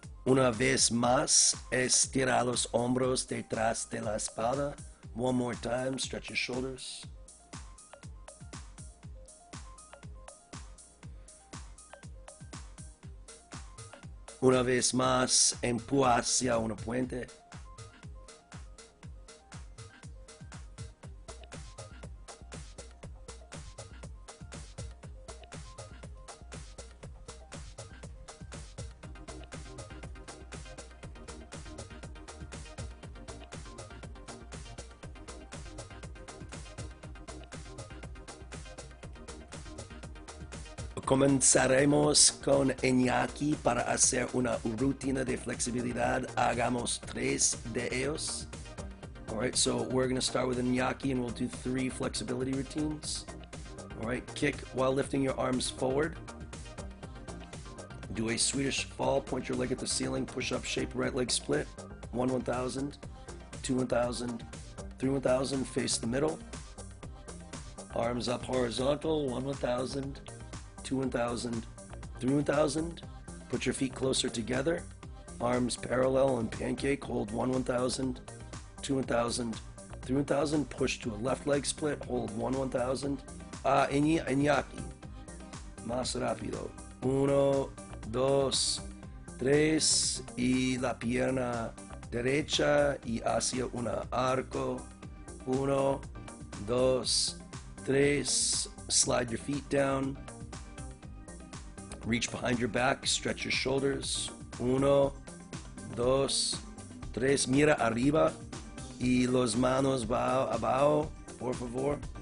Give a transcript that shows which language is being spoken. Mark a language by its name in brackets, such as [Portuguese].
[Spanish] Una vez más, estira los hombros detrás de la espalda. [English] One more time, stretch your shoulders. [Spanish] Una vez más, empuja hacia un puente. Comenzaremos con Iñaki para hacer una rutina de flexibilidad. Hagamos 3 de ellos. [English] All right, so we're going to start with Iñaki and we'll do 3 flexibility routines. All right, kick while lifting your arms forward. Do a Swedish fall, point your leg at the ceiling, push-up shape, right leg split. 1,000, 2,000, 3,000, face the middle. Arms up horizontal, 1,000. 2,000, 3,000. Put your feet closer together. Arms parallel and pancake. Hold 1,000, 2,000, 3,000. Push to a left leg split. Hold 1,000. Iñaki. [Spanish] Más rápido. [English] 1, 2, 3. [Spanish] Y la pierna derecha y hacia un arco. [English] 1, 2, 3. Slide your feet down. Reach behind your back, stretch your shoulders. 1, 2, 3. [Spanish] Mira arriba y los manos abajo, por favor.